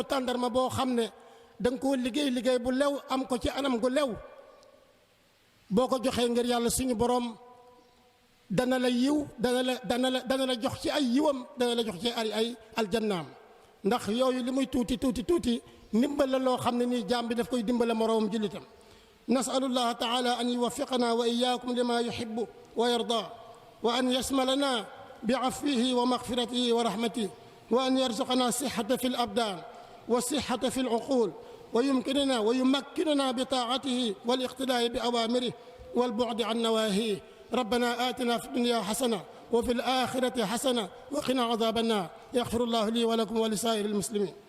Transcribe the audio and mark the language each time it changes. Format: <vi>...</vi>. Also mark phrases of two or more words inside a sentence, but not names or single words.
<wo>tàndarma boo xam ne da nga koo liggéey bu lew am ko ci anam gu lew boo ko joxee ngir yàlla suñu borom dana la yiw dana la jox ci ay yiwam dana la jox ci ay aljannaam ndax yooyu li muy tuuti ndimbal la loo xam ne nii jaam bi daf koy dimbale moroomam jullitam</wo> <ar>نسأل الله تعالى أن يوفقنا و إياكم لما يحب و يرضى و أن يشملنا ب عفوه و مغفرته و رحمته و أن يرزقنا صحة في الأبدان و صحة في العقول و يمكننا و يمكننا ب طاعته و الاقتداء ب أوامره و البعد عن نواهيه ربنا آتنا في الدنيا حسنة وفي الآخرة حسنة وقنا عذاب النار يغفر الله لي ولكم ولسائر المسلمين</ar>